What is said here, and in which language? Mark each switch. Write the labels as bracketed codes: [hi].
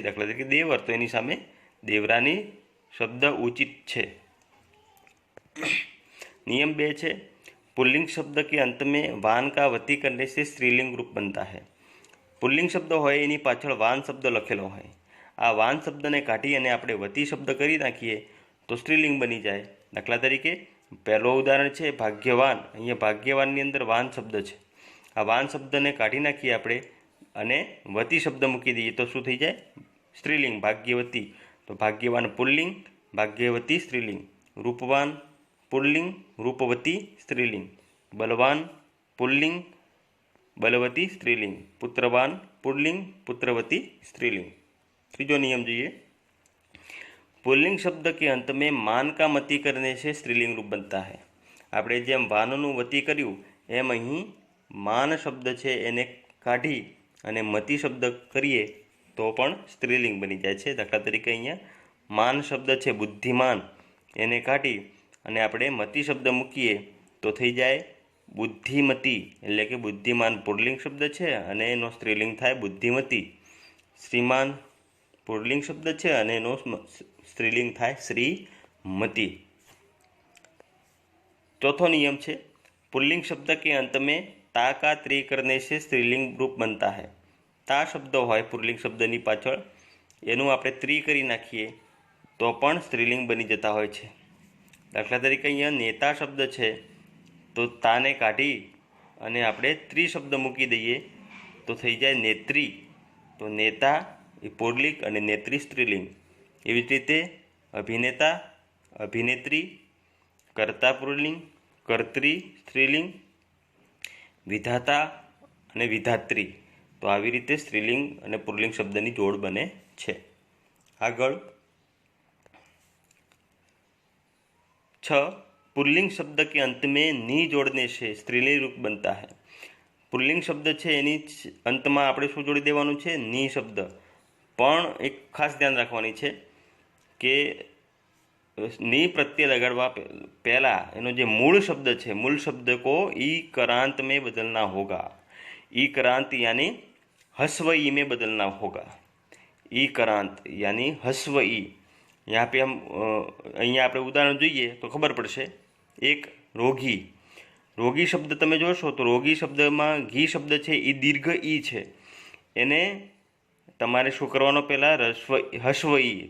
[gu] દાખલા તરીકે દેવર તો એની સામે દેવરાની શબ્દ ઉચિત છે. [hi] नियम 2 [gu] છે [hi] पुल्लिंग शब्द के अंत में वान का वती करने से स्त्रीलिंग रूप बनता है. [gu] पुल्लिंग शब्द હોય એની પાછળ વાન શબ્દ લખેલો હોય. આ વાન શબ્દને કાઢી અને આપણે વતી શબ્દ કરી નાખીએ તો સ્ત્રીલિંગ બની જાય. દાખલા તરીકે પહેલો ઉદાહરણ છે ભાગ્યવાન. અહીંયા ભાગ્યવાનની અંદર વાન શબ્દ છે. આ વાન શબ્દને કાઢી નાખીએ આપણે અને વતી શબ્દ મૂકી દઈએ તો શું થઈ જાય, સ્ત્રીલિંગ ભાગ્યવતી. તો ભાગ્યવાન પુલ્લિંગ, ભાગ્યવતી સ્ત્રીલિંગ. રૂપવાન પુલ્લિંગ, રૂપવતી સ્ત્રીલિંગ. બલવાન પુલ્લિંગ, બલવતી स्त्रीलिंग. [hi] पुत्रवान पुल्लिंग, पुत्रवती स्त्रीलिंग. तीजो नियम જોઈએ पुल्लिंग शब्द के अंत में मान का मति करने से स्त्रीलिंग रूप बनता है. [gu] આપણે જેમ વાનનું વતી કર્યું એમ અહીં માન શબ્દ છે એને કાઢી અને મતિ શબ્દ કરીએ તો પણ સ્ત્રીલિંગ બની જાય છે. દાખલા તરીકે અહીંયા માન શબ્દ છે બુદ્ધિમાન, એને કાઢી અને આપણે મતિ શબ્દ મૂકીએ તો થઈ જાય બુદ્ધિમતી. એટલે કે બુદ્ધિમાન પુલ્લિંગ શબ્દ છે અને એનો સ્ત્રીલિંગ થાય બુદ્ધિમતી. શ્રીમાન પુલ્લિંગ શબ્દ છે અને એનો સ્ત્રીલિંગ થાય શ્રીમતી. [hi] चौथो नियम છે पुल्लिंग शब्द के अंत में ता का त्रि करने से स्त्रीलिंग रूप बनता है. [gu] તા શબ્દ હોય પુલ્લિંગ શબ્દની પાછળ એનું આપણે ત્રિ કરી નાખીએ તો પણ સ્ત્રીલિંગ બની જતા હોય છે. દાખલા તરીકે અહીંયા નેતા શબ્દ છે તો તાને કાઢી અને આપણે ત્રિ શબ્દ મૂકી દઈએ તો થઈ જાય નેત્રી. તો નેતા એ પુલ્લિંગ અને નેત્રી સ્ત્રીલિંગ. એવી જ રીતે અભિનેતા, અભિનેત્રી, કર્તા પુલ્લિંગ, કર્ત્રી સ્ત્રીલિંગ, વિધાતા અને વિધાત્રી. તો આવી રીતે સ્ત્રીલિંગ અને પુલ્લિંગ શબ્દની જોડ બને છે. [hi] આગળ 6 पुल्लिंग शब्द के अंत में [gu] ની જોડને [hi] से स्त्रीलिंग रूप बनता है. [gu] પુલ્લિંગ શબ્દ છે એની અંતમાં આપણે શું જોડી દેવાનું છે, ની શબ્દ. પણ એક ખાસ ધ્યાન રાખવાની છે કે ની પ્રત્યય લગાડવા પહેલાં એનો જે મૂળ શબ્દ છે, મૂળ શબ્દ [hi] को ई करांत में बदलना होगा. ई करांत यानी हस्व ई में बदलना होगा. ई करांत यानी हस्व ई. यहाँ पे हम [gu] અહીંયા આપણે ઉદાહરણ જોઈએ તો ખબર પડશે. એક રોગી. રોગી શબ્દ તમે જોશો તો રોગી શબ્દમાં ઘી શબ્દ છે એ દીર્ઘ ઈ છે. એને તમારે શું કરવાનો પહેલાં હસ્વ ઈ.